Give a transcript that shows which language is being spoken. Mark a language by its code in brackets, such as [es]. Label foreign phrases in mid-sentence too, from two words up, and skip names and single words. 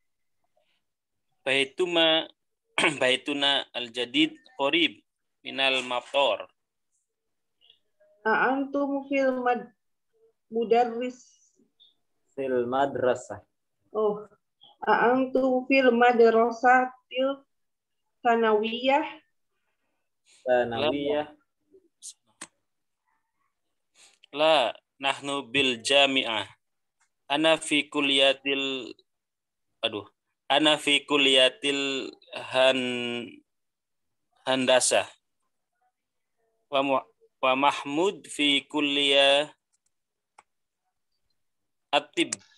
[ar] بيتنا الجديد قريب من المطار. أنتم في المدرس? في المدرسة. Oh. أنتم في المدرسة الثانوية? Sanawiyah. لا نحن بالجامعة. أنا في كلية الهندسة. ومحمود في كلية الطب.